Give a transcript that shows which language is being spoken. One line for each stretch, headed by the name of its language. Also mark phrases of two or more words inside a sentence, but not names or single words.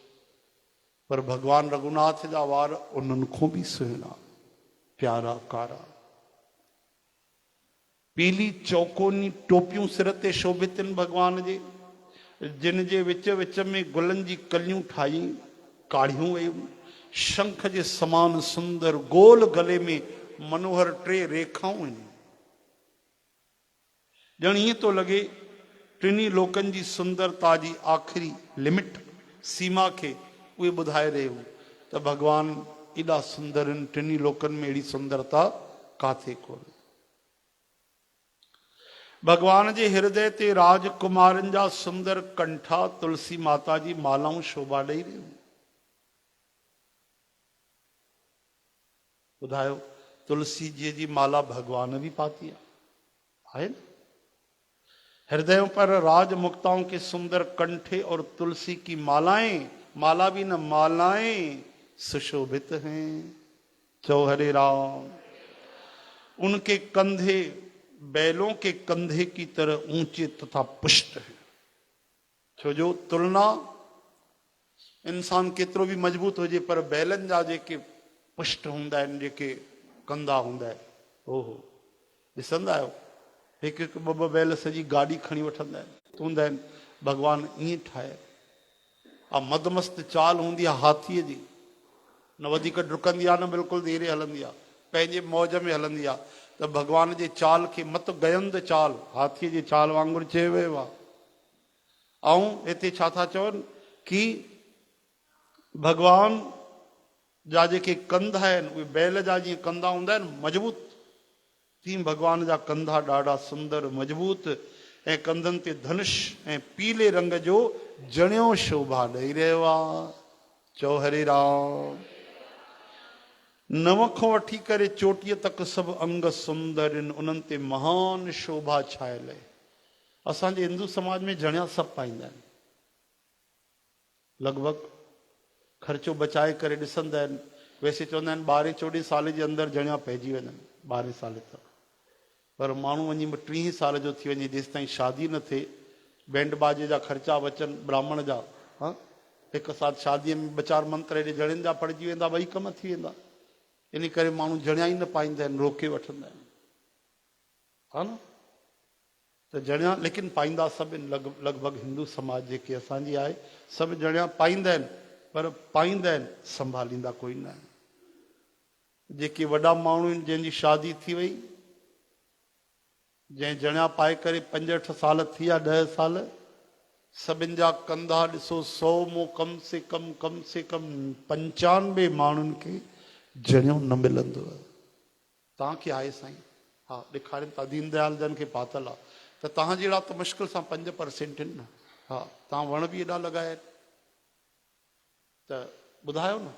Sindhi: पर भगवान रघुनाथ जा वार उन्हनि खां बि सुहिणा, प्यारा कारा। पीली चौकोनी टोपियूं सिर ते शोभित आहिनि भगवान जे, जिन जे विच विच में गुलनि जी कलियूं ठाही काढ़ियूं वयूं। शंख जे समान सुंदर गोल गले में मनोहर टे रेखाऊं आहिनि। ॼण ईअं थो लॻे टिनी लोकनि जी सुंदरता जी आख़िरी लिमिट, सीमा खे उहे ॿुधाए रहियो त भगवान एॾा सुंदर आहिनि, टिनी लोकनि में अहिड़ी सुंदरता काथे कोन्हे। भगवान जे हृदय ते राजकुमारनि जा सुंदर कंठा तुलसी माता जी मालाऊं शोभा ॾेई रहियूं। ॿुधायो, तुलसी जी जी माला भगवान
Hindi: भी पाती है न? हृदयों पर राज मुक्ताओं के सुंदर कंठे और तुलसी की मालाएं, माला भी न मालाएं सुशोभित हैं।
Sindhi: चौ हरे राम।
Hindi: उनके कंधे बैलों के कंधे की तरह ऊंचे तथा पुष्ट है।
Sindhi: छो जो तुलना इंसान केतिरो भी मजबूत हो जे, पर बैलन जा जेके पुष्ट हुंदा आहिनि, जेके कंधा हुंदा आहिनि, ओहो ॾिसंदा आहियो हिकु हिकु ॿ ॿ बैल सॼी गाॾी खणी वठंदा आहिनि, हूंदा आहिनि। भगवान ईअं ठाहे आ, मदमस्त चाल हूंदी आहे हाथीअ जी, न वधीक डुकंदी आहे न बिल्कुलु धीरे हलंदी आहे, पंहिंजे मौज में हलंदी आहे। त भगवान जे चाल खे मत गयंद चाल, हाथीअ जी चाल वांगुरु चयो वियो आहे। ऐं हिते छा था चवनि कि भगवान जा जेके कंधा आहिनि उहे बैल जा जीअं कंधा हूंदा आहिनि मजबूत, तीअं भगवान जा कंधा ॾाढा सुंदर मजबूत, ऐं कंधनि ते धनुष ऐं पीले रंग जो जणियो शोभा ॾेई रहियो आहे। चौ हरे राम। नव खां वठी करे चोटीअ तक सभु अंग सुंदर आहिनि, उन्हनि ते महान शोभा छायल आहे। असांजे हिंदू समाज में जणिया सभु पाईंदा आहिनि, लॻभॻि ख़र्चो बचाए करे ॾिसंदा आहिनि वैसे चवंदा आहिनि 12-14 साल जे अंदरि जणिया पइजी वञनि, 12 साल तक। पर माण्हू वञी 30 साल जो थी वञे, जेसि ताईं शादी न थिए, बैंड बाजे जा ख़र्चा बचनि ब्राह्मण जा, हा, हिकु साथ शादीअ में 2-4 मंत्र हेॾे जणियुनि जा पढ़िजी वेंदा, 2 कम थी वेंदा। इन करे माण्हू जणिया ई न पाईंदा आहिनि, रोके वठंदा आहिनि, हा न। त जणिया लेकिन पाईंदा सभु लॻभॻि हिंदू समाज जेके असांजी आहे, सभु जणिया पाईंदा आहिनि, पर पाईंदा आहिनि, संभालींदा कोई न आहिनि। जेके वॾा माण्हू आहिनि, जंहिंजी शादी थी वई, जंहिं जणिया पाए करे 5-8 साल थी विया, 10 साल, सभिनि जा कंधा ॾिसो 100 मो
Hindi: कम से कम
Sindhi: 95 माण्हुनि खे जणियो न मिलंदो। तव्हांखे आहे साईं, हा ॾेखारिनि था, दीनदयाल जन खे पातल आहे, त तव्हां जहिड़ा त मुश्किल सां 5% आहिनि न। हा, तव्हां वण बि एॾा लॻाया आहिनि, त ॿुधायो न।